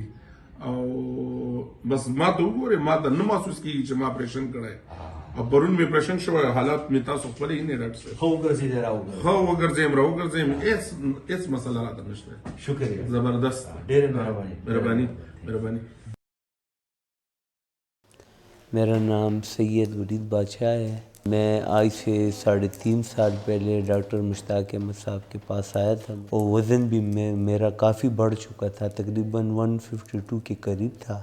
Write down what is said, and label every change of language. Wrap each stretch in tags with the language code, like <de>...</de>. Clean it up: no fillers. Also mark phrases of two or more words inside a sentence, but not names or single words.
<ps>او بس ما ته وګورئ، ما ته نه محسوس کېږي چې ما اپریشن کړی. او پرون مې اپریشن شوی، حالات مې تاسو خپل یې نه ډاکټر صاحب. ښه وګرځېدې راوګرځېدې؟ ښه وګرځېم راوګرځېم، هېڅ مسله راته نشته.</ps> <ur>شکریہ، زبردست.</ur> <ps>ډېره مهرباني. مهرباني.</ps> <ur>میرا نام سید ولید بادشاہ ہے. میں آج سے 3.5 سال پہلے ڈاکٹر مشتاق احمد صاحب کے پاس آیا تھا اور وزن بھی میرا کافی بڑھ چکا تھا، تقریباً 152 کے قریب تھا.</ur>